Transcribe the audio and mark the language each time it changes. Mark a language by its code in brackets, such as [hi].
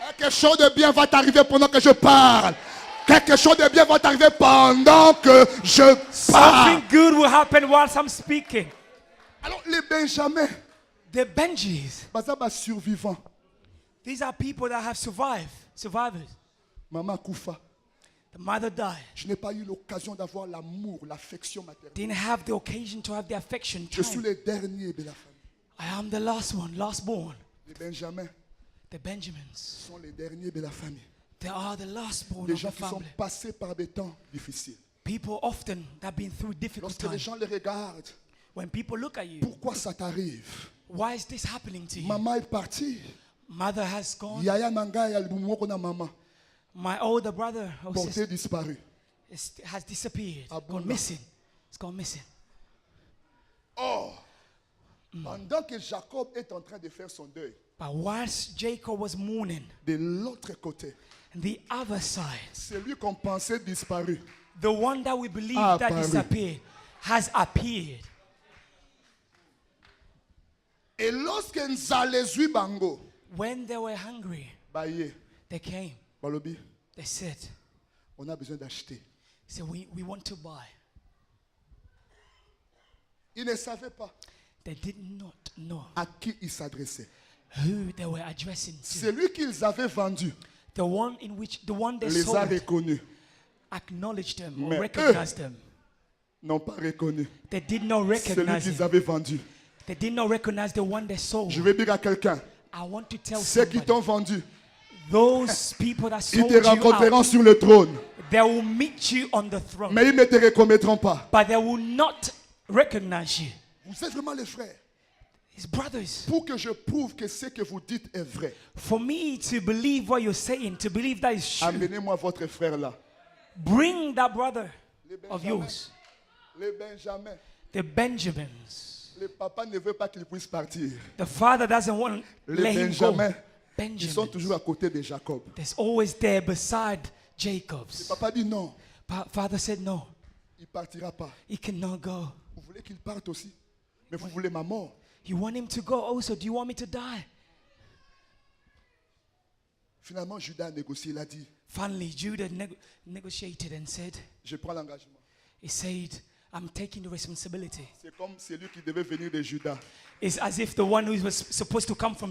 [fr] Quelque chose de bien va t'arriver pendant que je parle. Quelque chose de bien va t'arriver pendant que je parle. [en] Something good will happen whilst I'm speaking. [fr] Alors les Benjamins, [en] The Benjis. [ln] bazaba survivants. [en] These are people that have survived. Survivors. [ln] Maman Koufa, [en] The mother died. [fr] je n'ai pas eu l'occasion d'avoir l'amour, l'affection maternelle. [en] Didn't have the occasion to have the affection. [fr] Je suis [en] Time. [fr] le dernier de la famille. [en] I am the last one, last born. [fr] Les Benjamins [en] The Benjamins. [fr] sont les derniers de la famille. [en] They are the last born [fr] Les [en] of the [fr] gens qui sont [en] family. [fr] passés par des temps difficiles. [en] People often that have been through difficult [fr] Lorsque les [en] times. [fr] gens les regardent, [en] When people look at you, [fr] pourquoi ça t'arrive? [en] why is this happening to you? [fr] Maman est partie. [en] Mother has gone. [ln] Yaya Manga ya lumoko na maman. [en] My older brother or [fr] Porté [en] sister [fr] disparu. [en] has disappeared. [fr] Ah bon, [en] Gone [fr] là. [en] missing. It's gone missing. [fr] Pendant que Jacob est en train de faire son deuil, [en] But whilst Jacob was mourning, [fr] de l'autre côté, [en] the other side, [fr] celui qu'on pensait disparu, [en] the one that we believe Ah, that [fr] apparu. [en] disappeared, has appeared. [fr] et lorsque [ln] Nzalezui Bango, [en] When they were hungry, [ln] Baye, [en] they came. [ln] Balobi, [en] They said, [fr] on a besoin d'acheter. [en] we want to buy. [fr] Ils ne savaient pas [en] They did not know [fr] à qui ils s'adressaient. [en] who they were addressing to. [fr] Celui qu'ils avaient vendu [en] The one they [fr] les a [en] sold [fr] reconnus. [en] acknowledged them or [fr] Mais [en] recognized them. [fr] N'ont pas reconnu [en] They did not [fr] celui [en] recognize [fr] qu'ils [en] him. [fr] avaient vendu. [en] They did not recognize the one they sold. [fr] Je vais dire à quelqu'un, [en] I want to tell [fr] ceux qui [en] somebody, [fr] t'ont vendu, [en] those people that [fr] ils [en] sold [fr] te [en] you [fr] rencontreront [en] out, [fr] sur le trône. [en] they will meet you on the throne, [fr] Mais ils ne te reconnaîtront pas. [en] but they will not recognize you. [fr] Vous êtes vraiment les frères. [en] His brothers. [fr] Pour que je prouve que ce que vous dites est vrai, [en] For me to believe what you're saying, to believe that is true, [fr] amenez-moi votre frère là. [en] bring that brother [fr] Les [en] of [fr] Benjamins. [en] yours, [fr] Les Benjamins. [en] the Benjamins. [fr] Le papa ne veut pas qu'il puisse partir. [en] The father doesn't want to [fr] Les [en] let him go. [fr] Benjamins, ils sont [en] Benjamin. [fr] toujours à côté de Jacob. [en] There's always there beside Jacob's. [fr] Papa dit non, [en] Father said no, [fr] il partira pas. [en] he cannot go. [fr] Vous voulez qu'il parte aussi, mais vous voulez ma mort. [en] You want him to go also? Do you want me to die? [fr] Finalement, Judas a négocié, il a dit, [en] Finally, Judah negotiated and said, [fr] je prends l'engagement. [en] he said, I'm taking the responsibility. [fr] C'est comme celui qui devait venir de Judas. [en] It's as if the one who was supposed to come from